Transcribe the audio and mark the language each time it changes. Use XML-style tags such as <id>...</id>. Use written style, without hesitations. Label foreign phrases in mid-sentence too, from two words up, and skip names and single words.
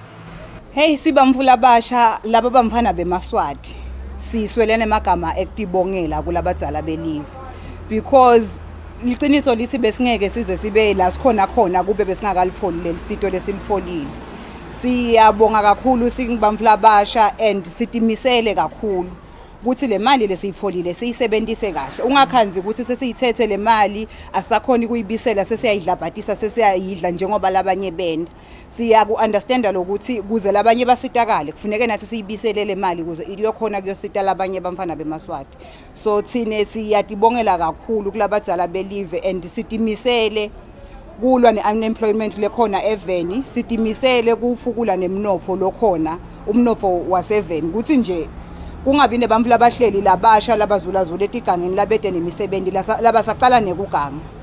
<ss>Hey sibamvula basha laba bamfana bemaswati siswelene magama ekutibongela kulabadzala belive because liqiniso lithi besingeke size sibe la sikhona khona kube besingakalifoli lelisito lesilifolile. Siyabonga kakhulu singibamvula basha and sitimisele kakhulu ukuthi le mali lesiyifolile siyisebenzise kahle ungakhanzi ukuthi sesiyithethe le mali asakhona ukuyibisela sesiyayidlabhatisa sesiyayidla njengoba labanye benda siyaku understanda lokuthi kuze labanye basitakale kufuneka nathi siyibisele le mali kuze iyokhona kuyosita labanye bamfana bemaswati. So thine siyatibongela kakhulu kulabadzala belive and sitimisele kulwa ne-unemployment lekhona eveni sitimisele kufukula nemnotfo lokhona umnotfo waseveni ukuthi nje kungabi nebamvula abahleli labasha labazulazula etigangeni labede nemisebenzi labasaqala nekuganga.</ss>